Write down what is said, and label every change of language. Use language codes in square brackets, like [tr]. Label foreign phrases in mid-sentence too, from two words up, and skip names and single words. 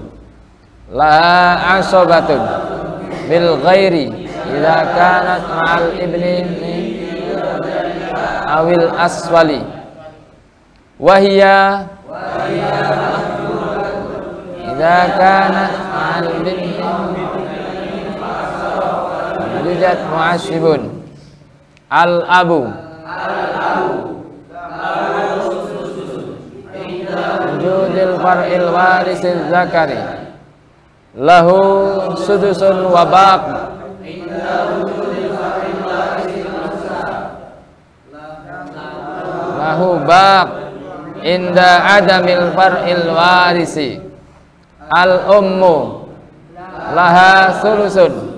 [ar] لها عصبة بالغير إذا كانت مع الابن أو الأصول وهي إذا كانت مع البنت يوجد معصب. الأب وجود الفرع الوارث الذكر له سدس والباقي. له الباقي عند عدم الفرع الوارث. الأم لها ثلث.